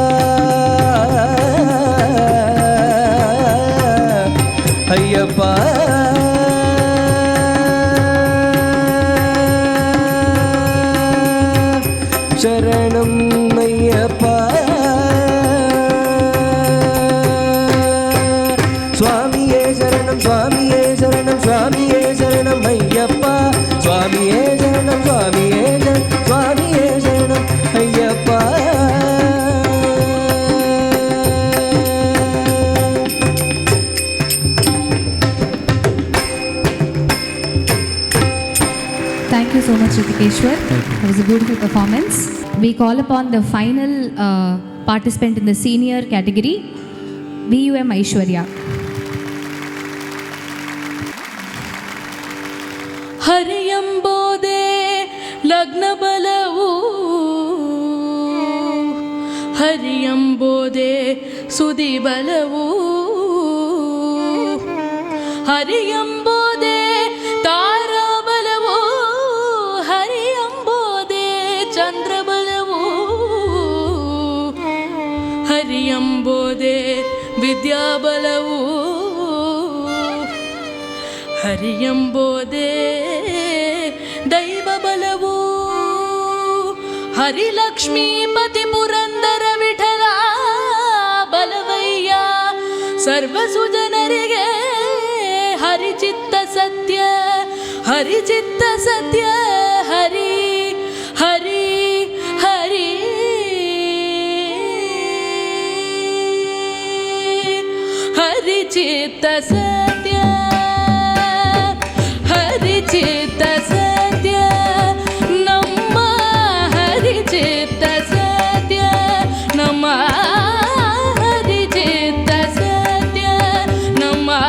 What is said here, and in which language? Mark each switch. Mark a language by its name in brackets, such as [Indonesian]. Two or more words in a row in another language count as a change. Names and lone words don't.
[Tamil] ஐயப்பா சரணம் ஐயப்பா சுவாமியே சரணம் சுவாமியே சரணம் சுவாமியே சரணம் ஐயப்பா சுவாமியே சரணம் சுவாமியே சுவாமியே சரணம் ஐயப்பா [English] Thank you so much, Ritikeshwar. That was a beautiful performance. We call upon the final participant in the senior category, VUM Aishwarya. [Kannada] ಹರಿಯಂಬೋದೆ ಲಗ್ನ ಬಲವು ಹರಿಯಂಬೋದೆ ಸುದಿ ಬಲವು ಹರಿಯಂಬೋದೆ ತಾರಾ ಬಲವು ಹರಿಯಂಬೋದೆ ಚಂದ್ರ ಬಲವು ಹರಿಯಂಬೋದೆ ವಿದ್ಯಾ ಬಲವು ಹರಿಯಂಬೋದೆ ದೈವ ಬಲವು हरिलक्ष्मीपति पुರಂದರ ವಿಠಲ ಬಲವಯ್ಯ ಸರ್ವಸುಜನರಿಗೆ ಹರಿಚಿತ್ತ ಸತ್ಯ ಹರಿಚಿತ್ತ ಸತ್ಯ ಹರಿ ಹರಿ ಹರಿ ಹರಿಚಿತ್ತ ಸತ್ಯ ಹರಿಚಿತ್ತ ಸತ್ಯ ನಮ್ಮ ಹರಿಚಿತ್ತ ಸತ್ಯ ನಮ್ಮ ಹರಿಚಿತ್ತ ಸತ್ಯ ನಮ್ಮ